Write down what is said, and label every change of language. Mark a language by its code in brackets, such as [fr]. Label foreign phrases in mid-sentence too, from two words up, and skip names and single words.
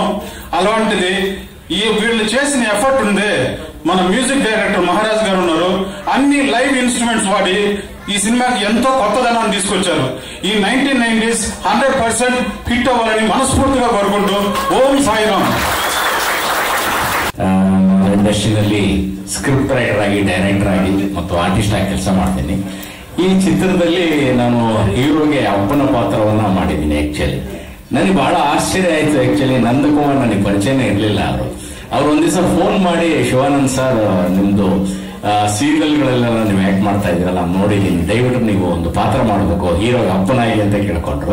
[te] అలాంటిది ఈ వీళ్ళు చేసిన ఎఫర్ట్ ఉందే. మన [en] music director [te] మహారాజ్ గారు ఉన్నారు, అన్ని [en] live instruments [te] వాడి ఈ సినిమాకి ఎంతో కొత్తదనాన్ని తీసుకొచ్చారు. ఈ 1990s 100% హిట్ అవ్వాలని మనస్ఫూర్తిగా కోరుకుంటూ ఓం సాయిరామ్. [kn] ಇಂಡಸ್ಟ್ರಿನಲ್ಲಿ [en] script writer [kn] ಆಗಿ, ಡೈರೆಕ್ಟರ್ ಆಗಿ ಮತ್ತು ಆರ್ಟಿಸ್ಟ್ ಆಗಿ ಕೆಲಸ ಮಾಡ್ತೀನಿ. ಈ ಚಿತ್ರದಲ್ಲಿ ನಾನು ಹೀರೋಗೆ ಅಪ್ಪನ ಪಾತ್ರವನ್ನ ಮಾಡಿದ್ದೀನಿ. ಆಕ್ಚುಲಿ ನನಗೆ ಬಹಳ ಆಶ್ಚರ್ಯ ಆಯ್ತು. ಆಕ್ಚುಲಿ ನಂದಕುಮಾರ್ ನನಗೆ ಪರಿಚಯನೇ ಇರಲಿಲ್ಲ. ಅವ್ರು ಒಂದ್ ದಿವಸ ಫೋನ್ ಮಾಡಿ, ಶಿವಾನಂದ್ ಸರ್ ನಿಮ್ದು ಸೀರಿಯಲ್ಗಳೆಲ್ಲ ನೀವು ಆಕ್ಟ್ ಮಾಡ್ತಾ ಇದ್ದೀರಲ್ಲ, ನೋಡಿದ್ದೀನಿ, ದಯವಿಟ್ಟು ನೀವು ಒಂದು ಪಾತ್ರ ಮಾಡಬೇಕು ಹೀರೋಗೆ ಅಪ್ಪನಾಗಿ ಅಂತ ಕೇಳ್ಕೊಂಡ್ರು.